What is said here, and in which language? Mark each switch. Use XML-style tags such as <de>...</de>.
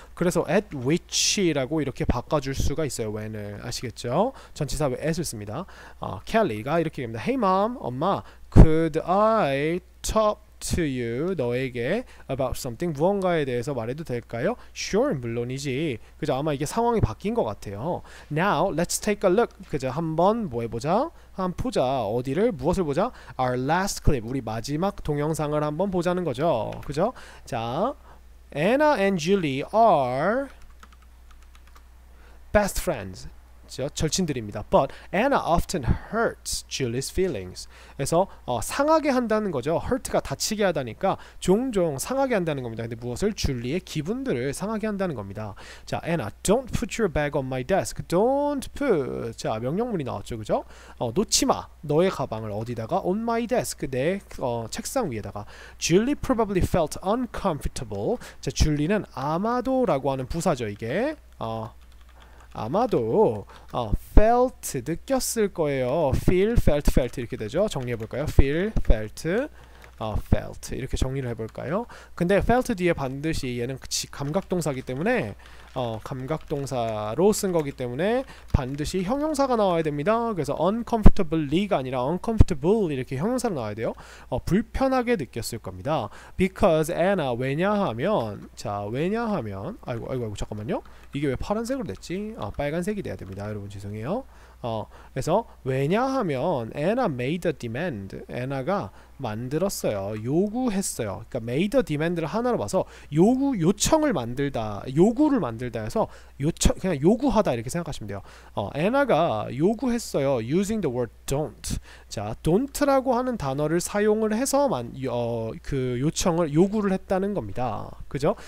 <ko>그래서 at which라고 이렇게 바꿔줄 수가 있어요. when을. 아시겠죠? 전치사 왜 at을 씁니다. 켈리가 이렇게 됩니다.</ko> <en>Hey mom,</en> <ko>엄마,</ko> <en>could I talk to you,</en> <ko>너에게</ko> <en>about something,</en> <ko>무언가에 대해서 말해도 될까요?</ko> <en>Sure,</en> <ko>물론이지. 그죠? 아마 이게 상황이 바뀐 것 같아요.</ko> <en>Now, let's take a look.</en> <ko>그죠? 한번 뭐 해보자? 한번 보자. 어디를? 무엇을 보자?</ko> <en>Our last clip,</en> <ko>우리 마지막 동영상을 한번 보자는 거죠. 그죠?</ko> <en>자, Anna and Julie are best friends.</en> <ko>절친들입니다.</ko> <en>But Anna often hurts Julie's feelings.</en> <ko>그래서 상하게 한다는 거죠. hurt가 다치게 하다니까 종종 상하게 한다는 겁니다. 근데 무엇을? 줄리의 기분들을 상하게 한다는 겁니다.</ko> <en>자, Anna, don't put your bag on my desk. Don't put.</en> <ko>자, 명령문이 나왔죠, 그죠? 놓지 마. 너의 가방을 어디다가?</ko> <en>On my desk.</en> <ko>내 책상 위에다가.</ko> <en>Julie probably felt uncomfortable.</en> <ko>자, 줄리는 아마도라고 하는 부사죠, 이게. 아마도 felt 느꼈을 거예요. feel, felt 이렇게 되죠. 정리해 볼까요? feel, felt 이렇게 정리를 해볼까요? 근데 felt 뒤에 반드시 얘는 감각동사기 때문에 감각동사로 쓴 거기 때문에 반드시 형용사가 나와야 됩니다. 그래서 uncomfortably가 아니라 uncomfortable 이렇게 형용사로 나와야 돼요. 불편하게 느꼈을 겁니다.</ko> <en>Because Anna,</en> <ko>왜냐하면 아이고 잠깐만요. 이게 왜 파란색으로 됐지? 빨간색이 돼야 됩니다. 여러분 죄송해요. 그래서 왜냐하면</ko> <en>Anna made a demand.</en> <ko>Anna가 만들었어요. 요구했어요. 그러니까 made a demand를 하나로 봐서 요청을 만들다, 요구를 만들다 해서 그냥 요구하다 이렇게 생각하시면 돼요. Anna가 요구했어요.</ko> <en>using the word don't.</en> <ko>자, don't라고 하는 단어를 사용을 해서 그 요구를 했다는 겁니다. 그죠?</ko>